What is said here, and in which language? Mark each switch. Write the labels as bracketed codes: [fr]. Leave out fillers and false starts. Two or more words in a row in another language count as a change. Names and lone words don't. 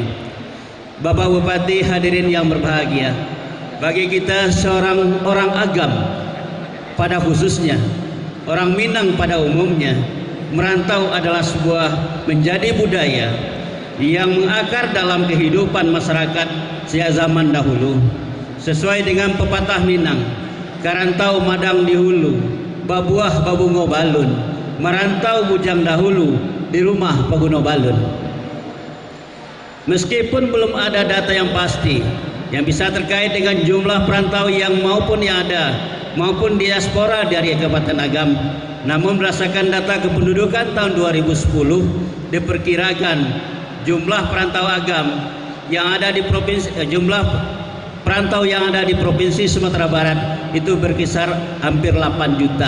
[id] Bapak Bupati, hadirin yang berbahagia, bagi kita seorang orang Agam pada khususnya, orang Minang pada umumnya, merantau adalah sebuah menjadi budaya yang mengakar dalam kehidupan masyarakat sejak zaman dahulu. Sesuai dengan pepatah Minang, [min] karantau madang di hulu, babuah babungo balun, merantau bujang dahulu, di rumah paguno balun. [id] Meskipun belum ada data yang pasti yang bisa terkait dengan jumlah perantau yang maupun diaspora dari Kabupaten Agam, namun berdasarkan data kependudukan tahun 2010 diperkirakan jumlah perantau Agam yang ada di provinsi Sumatera Barat itu berkisar hampir 8 juta.